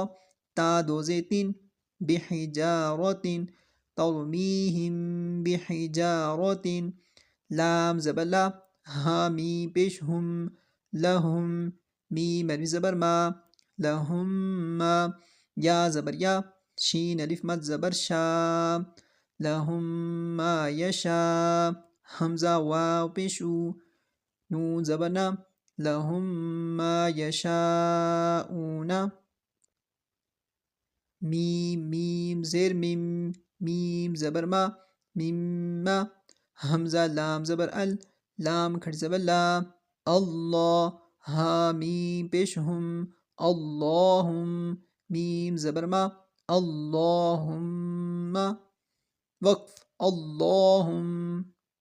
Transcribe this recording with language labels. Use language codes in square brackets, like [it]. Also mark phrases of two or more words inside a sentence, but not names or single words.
[ur] تا دو زیتین بحجارت ترمیہم بحجارت لام زبر لا ہا میم پیش ہم لہم میم الف زبر ما لہم ما یا زبر یا شین الف مد زبر شا [ar] لہم ما یشا [ur] حمزہ واو پیش او نون زبر نا [ar] لہم ما یشاؤون [ur] میم میم زیر میم میم زبر ما مما حمزہ لام زبر ال لام کھڑ زبر لا اللہ ہا میم پیش ہم اللہم میم زبر ما اللہم وقف اللہم